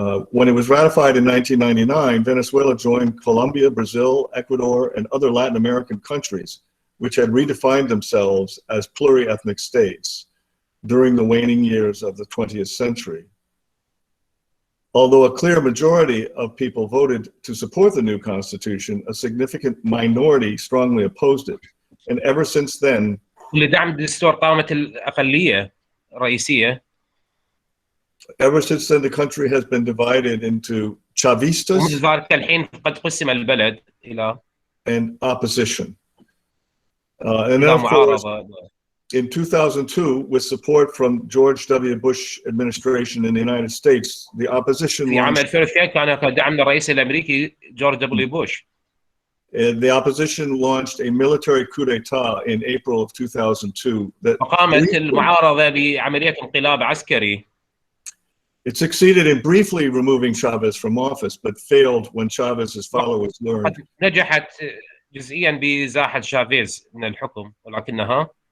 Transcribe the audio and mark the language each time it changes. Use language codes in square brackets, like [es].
[en] When it was ratified in 1999, Venezuela joined Colombia, Brazil, Ecuador, and other Latin American countries, which had redefined themselves as pluriethnic states during the waning years of the 20th century. Although a clear majority of people voted to support the new constitution, a significant minority strongly opposed it. And ever since then, [ar] لدعم الدستور قامت الأقلية رئيسية. [en] Ever since then, the country has been divided into Chavistas [ar] ومنذ ذلك الحين قد قسم البلد إلى [en] and opposition. And then, of course, in 2002, with support from George W. Bush administration in the United States, the opposition [ar] في عام [en] launched, [ar] 2002 كان دعم الرئيس الأمريكي جورج دبليو بوش. [en] the opposition launched a military coup d'etat in April of 2002. That [ar] وقامت المعارضة بعملية انقلاب عسكري. [en] It succeeded in briefly removing Chavez from office, but failed when Chavez's followers learned. [ar] نجحت جزئيا بإزاحة شافيز من الحكم ولكنها